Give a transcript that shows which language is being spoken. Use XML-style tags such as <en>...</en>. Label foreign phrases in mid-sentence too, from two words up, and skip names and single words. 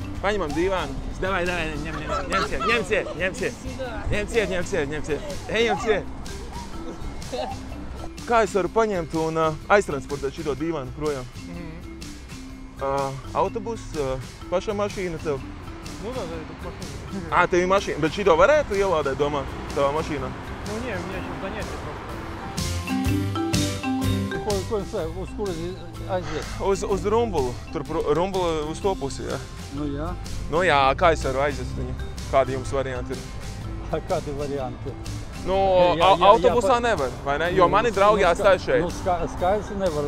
<lv>Paņemam dīvānu. Davai, ņemsiet. Ejam ciet. Kā es varu paņemt un aiztransportēt šito dīvānu projām? Autobus, paša mašīna tev? Nu, tā ir mašīna. Tev ir mašīna, bet šito varētu ielādēt, domā, tavā mašīnā? Nu,</lv> <ru>не, у меня сейчас занятие просто.</ru> <lv>Uz kuru aiziet? Uz Rumbulu. Tur Rumbula uz to pusi, jā? Nu, jā. Nu jā, kā es varu aizvest viņu? Kādi jums varianti ir? Kādi varianti? Nu, autobusā nevar, vai ne? Jo mani draugi atstāja šeit. Nu, skaidrs nevar.</lv>